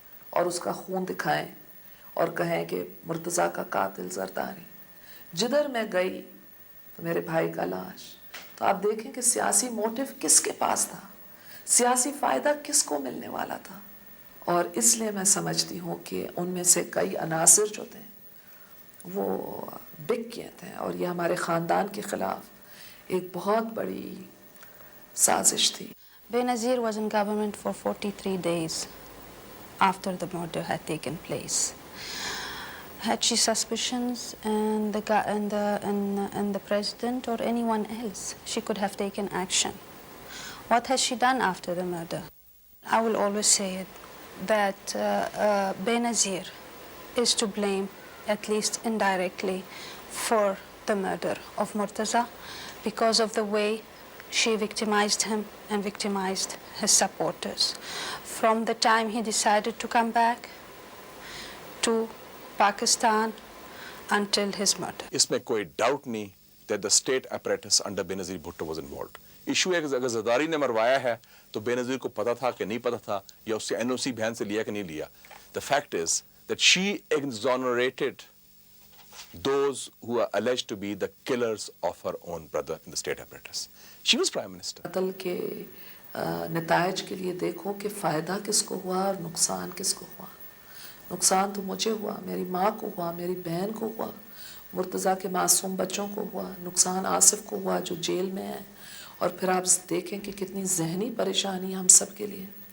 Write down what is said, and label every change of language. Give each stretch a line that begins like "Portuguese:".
Urdu: اور اس کا خون دکھائیں اور کہیں کہ مرتضیٰ کا قاتل زرداری۔ جدھر میں گئی تو میرے بھائی کا لاش۔ تو آپ دیکھیں کہ سیاسی موٹیو کس کے پاس تھا، سیاسی فائدہ کس کو ملنے والا تھا، اور اس لیے میں سمجھتی ہوں کہ ان میں سے کئی عناصر جو تھے وہ بک گئے تھے، اور یہ ہمارے خاندان کے خلاف ایک بہت بڑی سازش تھی۔
English: Benazir was in government for 43 days after the murder had taken place. Had she suspicions and the president or anyone else, she could have taken action. What has she done after the murder? I will always say it, that Benazir is to blame, at least indirectly, for the murder of Murtaza because of the way she victimized him and victimized his supporters. From the time he decided to come back to Pakistan until his murder.
Urdu: اس میں کوئی doubt نہیں
English: that the state apparatus under Benazir Bhutto was involved.
Urdu: Issue ہے کہ اگر زرداری نے مروایا ہے تو بے نظیر کو پتا تھا کہ نہیں پتا تھا، یا اس سے این او سی بہن سے لیا کہ نہیں لیا.
English: The fact is that she exonerated those who are alleged to be the killers of her own brother in the state apparatus. She was prime minister.
Urdu: قتل کے نتائج کے لیے دیکھو کہ فائدہ کس کو ہوا اور نقصان کس کو ہوا۔ نقصان تو مجھے ہوا، میری ماں کو ہوا، میری بہن کو ہوا، مرتضیٰ کے معصوم بچوں کو ہوا، نقصان آصف کو ہوا جو جیل میں ہے، اور پھر آپ دیکھیں کہ کتنی ذہنی پریشانی ہم سب کے لیے۔